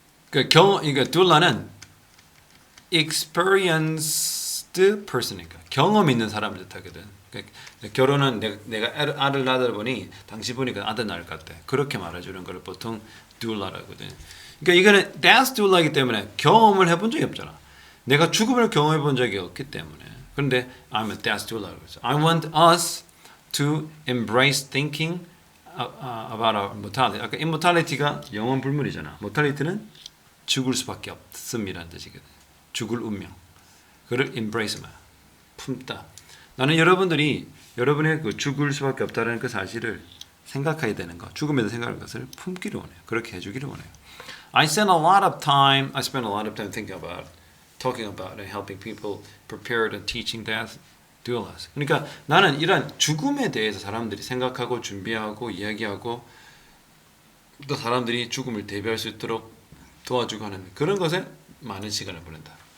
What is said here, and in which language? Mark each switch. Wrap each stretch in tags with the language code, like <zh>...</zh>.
<ko>그 이거 doula는</ko> <en>experienced person</en> <ko>이니까 경험 있는 사람을 뜻하거든. 그러니까 결혼은 내가 아들 낳다 보니 당신 보니까 아들 낳을 것 같아. 그렇게 말해주는 걸 보통 doula라고 하거든. 그러니까 이거는 death doula이기 때문에 경험을 해본 적이 없잖아. 내가 죽음을 경험해 본 적이 없기 때문에. 그런데</ko> <en>I'm a death doula라고 했어. I want us to embrace thinking about our mortality.</en> <ko>아까 immortality가 영원 불멸이잖아. mortality는 죽을 수밖에 없음이라는 뜻이거든. 죽을 운명. 그를 embrace 말. 품다. 나는 여러분들이 여러분의 그 죽을 수밖에 없다는 그 사실을 생각해야 되는 거, 죽음에서 생각하는 것을 품기를 원해요. 그렇게 해주기를 원해요.</ko> <en>I spend a lot of time thinking about, talking about and helping people prepare and teaching death doulas.</en> <ko>그러니까 나는 이런 죽음에 대해서 사람들이 생각하고 준비하고 이야기하고 또 사람들이 죽음을 대비할 수 있도록 도와주고 하는 그런 것에 많은 시간을 보낸다.</ko>